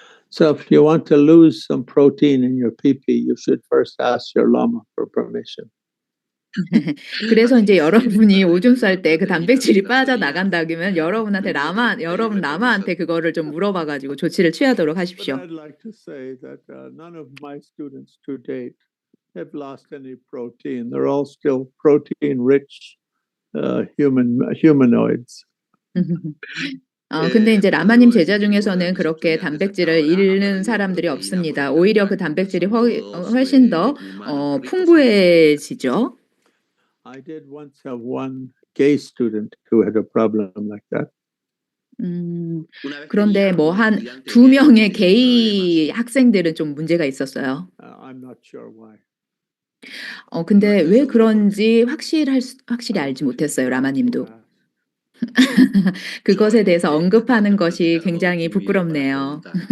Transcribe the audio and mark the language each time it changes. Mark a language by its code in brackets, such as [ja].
[en] So if you want to lose some protein in your pee-pee, you should first ask your lama for permission. [ko] 그래서 이제 여러분이 오줌 쌀 때 그 단백질이 빠져나간다면 여러분 라마한테 그거를 좀 물어봐가지고 조치를 취하도록 하십시오. [en] But I'd like to say that none of my students to date have lost any protein. They're all still protein-rich humanoids. [ko] 근데 이제 라마님 제자 중에서는 그렇게 단백질을 잃는 사람들이 없습니다. 오히려 그 단백질이 훨씬 더 풍부해지죠. [en] I did once have one gay student who had a problem like that. [ko] 그런데 뭐 한 2명의 게이 학생들은 좀 문제가 있었어요. [en] I'm not sure why. [ko] 근데 왜 그런지 확실히 알지 못했어요, 라마님도. 그것에 대해서 언급하는 것이 굉장히 부끄럽네요.